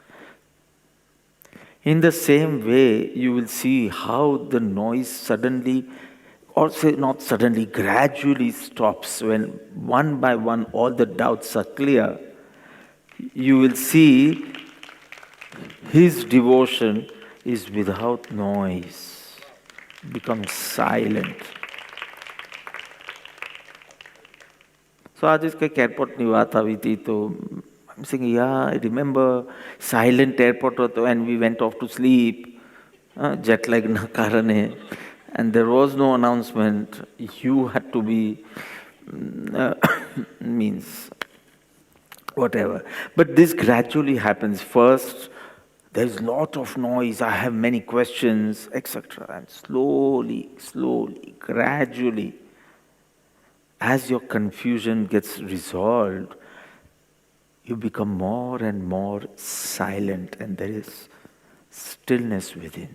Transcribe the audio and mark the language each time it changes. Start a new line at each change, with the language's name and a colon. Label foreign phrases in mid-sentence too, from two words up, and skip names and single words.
English: In the same way, you will see how the noise suddenly, or say not suddenly, gradually stops when one by one all the doubts are clear. You will see his devotion is without noise, becomes silent. So
Hindi: आज इसका
Gujarati: एयरपोर्ट ની વાત આવી હતી તો
English: I'm saying, yeah, I remember silent airport હતો and we went off to sleep, jet lag
Gujarati: ના કારણે,
English: and there was no announcement. You had to be, means, whatever. But this gradually happens. First, there's a lot of noise, I have many questions, etc. And slowly, gradually, as your confusion gets resolved, you become more and more silent, and there is stillness within.